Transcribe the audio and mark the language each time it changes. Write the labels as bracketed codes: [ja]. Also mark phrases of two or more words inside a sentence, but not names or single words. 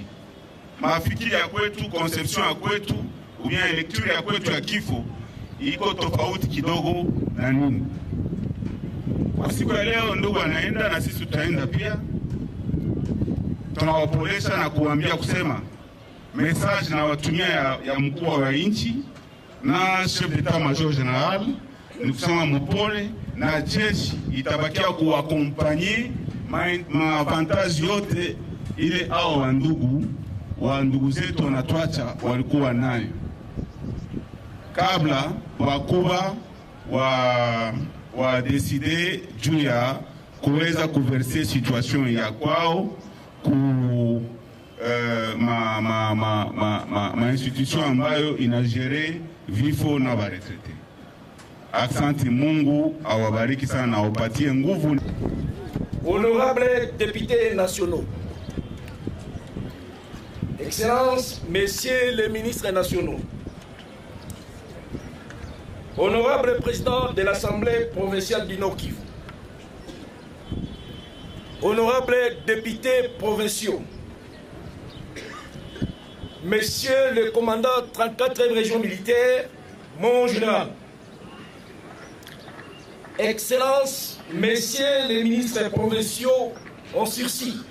[sw] Mafikiri ya kwetu, conception ya kwetu, ubia lecture ya kwetu ya kifo iko tofauti kidogo na nini. Kwa siku ya leo ndugu anaenda na sisi tutaenda pia. Tunawapolesha na kuambia kusema message na watumia ya mkuu wa inchi na [fr] chef d'état-major général [sw] ni kusema mpole, na jeshi itabakia kuwakompanye maavantage yote ile hao wa ndugu zetu wanatuacha walikuwa nayo kabla wakubwa wa decide juu ya kuweza kuverser situation ya kwao ku ma institution ambayo inagere vifo na baretrete. Asante, Mungu awabariki sana, awapatie nguvu. [fr] Honorables députés nationaux, Excellences, Messieurs les ministres nationaux, Honorable Président de l'Assemblée provinciale du Nord Kivu, Honorables députés provinciaux, Messieurs le commandant 34e région militaire, mon général, Excellences, Messieurs les ministres provinciaux en sursis,